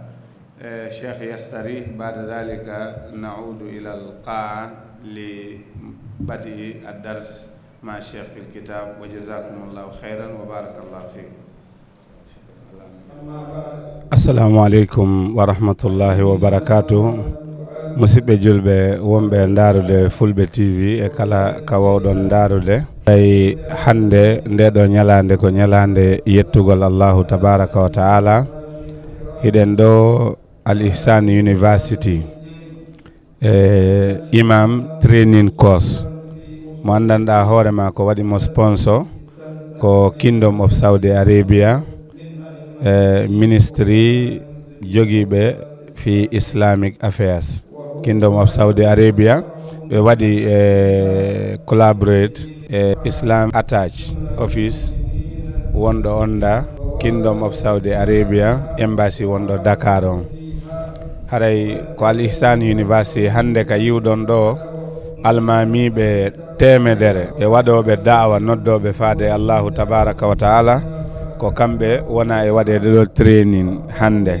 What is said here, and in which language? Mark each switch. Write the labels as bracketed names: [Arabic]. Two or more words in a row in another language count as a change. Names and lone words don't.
[Arabic] الشيخ يستريح، بعد ذلك نعود إلى القاعة لبدء الدرس مع الشيخ في الكتاب. وجزاكم الله خيرا وبارك الله فيكم. السلام عليكم ورحمة الله وبركاته. [Fula] musidɓe julɓe wonɓe ndarude Fulɓe TV e kala ka wawɗon ndarude. Tawi hande ndeɗo ñalande ko ñalande yettugol [Arabic] الله تبارك وتعالى. [Fula] Hiɗen ɗo Al Ihsan University [English] imam training course [Fula] mo andanɗa hoorema ko waɗimo sponsor ko Kingdom of Saudi Arabia ministry jogiiɓe fi [English] Islamic Affairs. [Fula] Kingdom of Saudi Arabia ɓe waɗi collaborate Islam Attach Office wonɗo onda Kingdom of Saudi Arabia Embassy wonɗo Dakar on. Haray ko Al Ihsan University hande ka yiwɗon ɗo almamiɓe temedere e waɗoɓe da'wa noddoɓe faade [Arabic] الله تبارك وتعالى [Fula] ko kamɓe wona e waɗede ɗo training hande.